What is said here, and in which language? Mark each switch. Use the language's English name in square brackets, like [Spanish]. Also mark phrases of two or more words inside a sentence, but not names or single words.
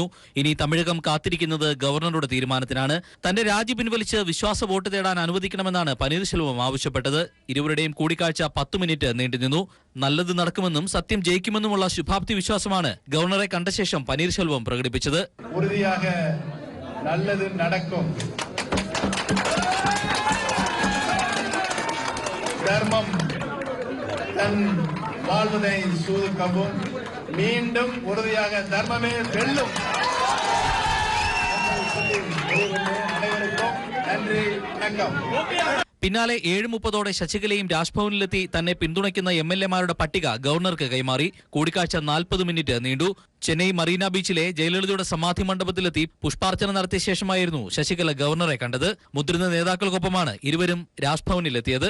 [Malayalam] ഇനി തമിഴകം കാത്തിരിക്കുന്നത് ഗവർണറുടെ തീരുമാനത്തിനാണ്. തന്റെ രാജി പിൻവലിച്ച് വിശ്വാസ വോട്ട് തേടാൻ അനുവദിക്കണമെന്നാണ് പനീർശെൽവം ആവശ്യപ്പെട്ടത്. ഇരുവരുടെയും കൂടിക്കാഴ്ച 10 മിനിറ്റ് നീണ്ടുനിന്നു. നല്ലത് നടക്കുമെന്നും സത്യം ജയിക്കുമെന്നുമുള്ള ശുഭാപ്തി വിശ്വാസമാണ് ഗവർണറെ കണ്ട ശേഷം പനീർശെൽവം പ്രകടിപ്പിച്ചത്. [Tamil] தர்மம் தன் வாழ்வதை சூதுக்கவும் மீண்டும் உறுதியாக தர்மமே வெல்லும். அனைவருக்கும் நன்றி, வணக்கம். [Malayalam] പിന്നാലെ 7:30 ശശികലയും രാജ്ഭവനിലെത്തി തന്നെ പിന്തുണയ്ക്കുന്ന MLA-മാരുടെ പട്ടിക ഗവർണർക്ക് കൈമാറി. കൂടിക്കാഴ്ച 40 മിനിറ്റ് നീണ്ടു. ചെന്നൈ മറീന ബീച്ചിലെ ജയലളിതയുടെ സമാധി മണ്ഡപത്തിലെത്തി പുഷ്പാർച്ചന നടത്തിയ ശേഷമായിരുന്നു ശശികല ഗവർണറെ കണ്ടത്. മുതിർന്ന നേതാക്കൾക്കൊപ്പമാണ് ഇരുവരും രാജ്ഭവനിലെത്തിയത്.